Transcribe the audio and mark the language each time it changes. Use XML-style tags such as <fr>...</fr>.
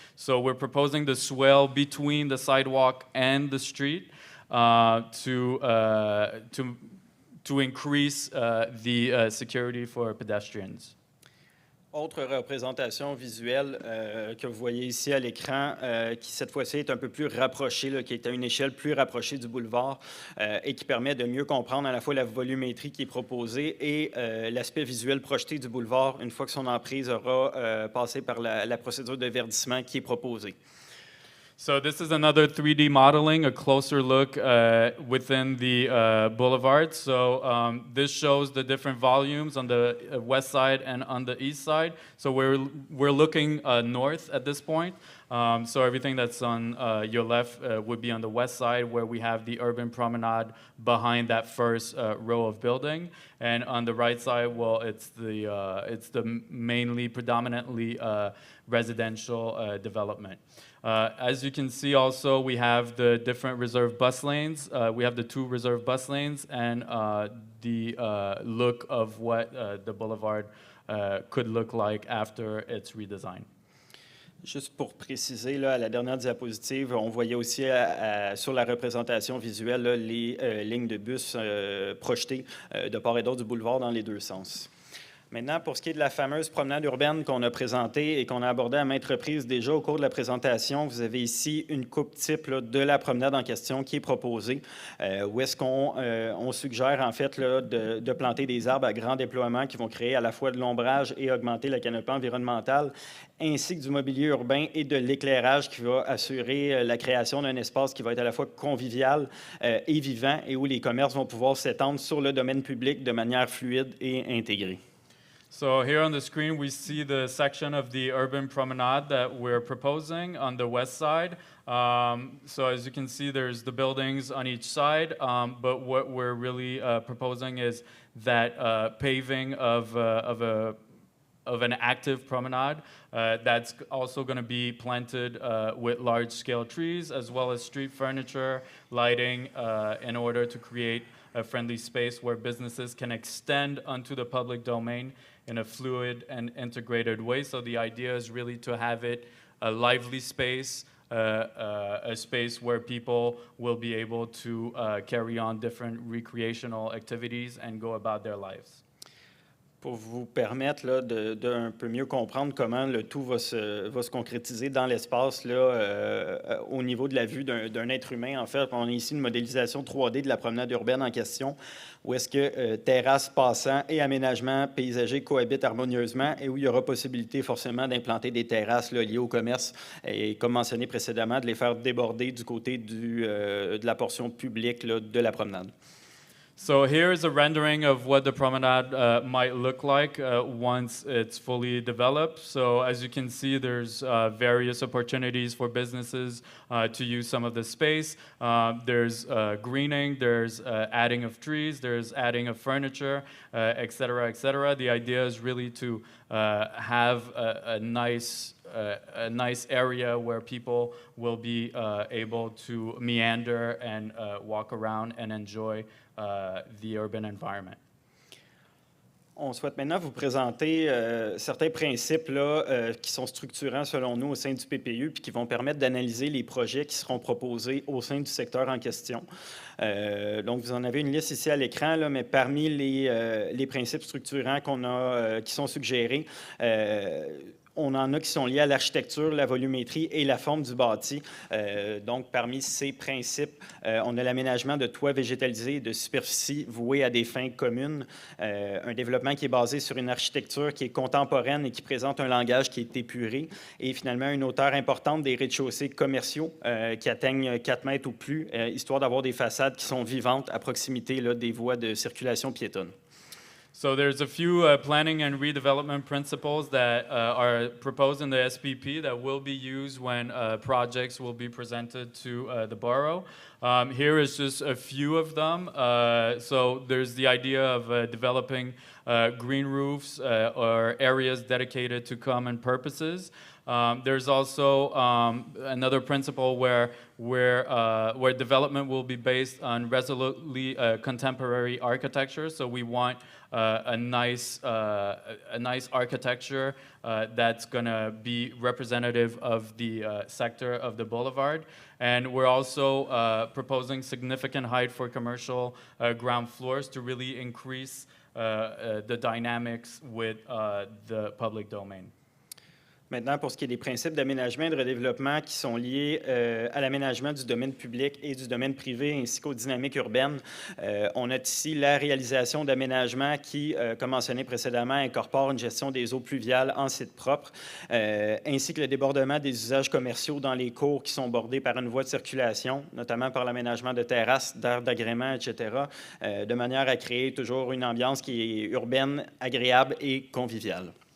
<en>So we're proposing the swale between the sidewalk and the street to increase the security for pedestrians.</en> <fr>Autre représentation visuelle que vous voyez ici à l'écran, qui cette fois-ci est un peu plus rapprochée, là, qui est à une échelle plus rapprochée du boulevard et qui permet de mieux comprendre à la fois la volumétrie qui est proposée et l'aspect visuel projeté du boulevard une fois que son emprise aura passé par la procédure de verdissement qui est proposée.</fr> <en>So this is another 3D modeling, a closer look within the boulevard. So this shows the different volumes on the west side and on the east side. So we're looking north at this point. So everything that's on your left would be on the west side, where we have the urban promenade behind that first row of building. And on the right side, well, it's the mainly predominantly residential development. As you can see also, we have the different reserved bus lanes. We have the 2 reserved bus lanes and the look of what the boulevard could look like after its redesign.</en> <fr>Juste pour préciser, là, à la dernière diapositive, on voyait aussi sur la représentation visuelle là, les lignes de bus projetées de part et d'autre du boulevard dans les deux sens. Maintenant, pour ce qui est de la fameuse promenade urbaine qu'on a présentée et qu'on a abordée à maintes reprises déjà au cours de la présentation, vous avez ici une coupe type là, de la promenade en question qui est proposée, où est-ce qu'on suggère en fait là, de planter des arbres à grand déploiement qui vont créer à la fois de l'ombrage et augmenter la canopée environnementale, ainsi que du mobilier urbain et de l'éclairage qui va assurer la création d'un espace qui va être à la fois convivial et vivant et où les commerces vont pouvoir s'étendre sur le domaine public de manière fluide et intégrée.</fr> <en>So here on the screen, we see the section of the urban promenade that we're proposing on the west side. So as you can see, there's the buildings on each side, but what we're really proposing is that paving of an active promenade that's also going to be planted with large-scale trees, as well as street furniture, lighting, in order to create a friendly space where businesses can extend onto the public domain in a fluid and integrated way. So the idea is really to have it a lively space, a space where people will be able to carry on different recreational activities and go about their lives.</en> <fr>Pour vous permettre là, de un peu mieux comprendre comment le tout va se concrétiser dans l'espace là, au niveau de la vue d'un être humain. En fait, on a ici une modélisation 3D de la promenade urbaine en question, où est-ce que terrasses, passants et aménagements paysagers cohabitent harmonieusement et où il y aura possibilité forcément d'implanter des terrasses là, liées au commerce et, comme mentionné précédemment, de les faire déborder du côté de la portion publique là, de la promenade.</fr> <en>So here is a rendering of what the promenade might look like once it's fully developed. So as you can see, there's various opportunities for businesses to use some of the space. There's greening, there's adding of trees, there's adding of furniture, et cetera, et cetera. The idea is really to have a nice area where people will be able to meander and walk around and enjoy the urban environment.</en> <fr>On souhaite maintenant vous présenter certains principes là, qui sont structurants selon nous au sein du PPU puis qui vont permettre d'analyser les projets qui seront proposés au sein du secteur en question. Donc, vous en avez une liste ici à l'écran, là, mais parmi les principes structurants qui sont suggérés, On en a qui sont liés à l'architecture, la volumétrie et la forme du bâti. Donc, parmi ces principes, on a l'aménagement de toits végétalisés et de superficies vouées à des fins communes. Un développement qui est basé sur une architecture qui est contemporaine et qui présente un langage qui est épuré. Et finalement, une hauteur importante des rez-de-chaussée commerciaux qui atteignent 4 mètres ou plus, histoire d'avoir des façades qui sont vivantes à proximité là, des voies de circulation piétonne.</fr> <en>So there's a few planning and redevelopment principles that are proposed in the SPP that will be used when projects will be presented to the borough. Here is just a few of them. So there's the idea of developing green roofs or areas dedicated to common purposes. There's also another principle where development will be based on resolutely contemporary architecture. So we want a nice architecture that's going to be representative of the sector of the boulevard. And we're also proposing significant height for commercial ground floors to really increase the dynamics with the public domain.</en> <fr>Maintenant, pour ce qui est des principes d'aménagement et de redéveloppement qui sont liés à l'aménagement du domaine public et du domaine privé ainsi qu'aux dynamiques urbaines, on a ici la réalisation d'aménagements qui, comme mentionné précédemment, incorporent une gestion des eaux pluviales en site propre, ainsi que le débordement des usages commerciaux dans les cours qui sont bordés par une voie de circulation, notamment par l'aménagement de terrasses, d'aires d'agrément, etc., de manière à créer toujours une ambiance qui est urbaine, agréable et conviviale.</fr>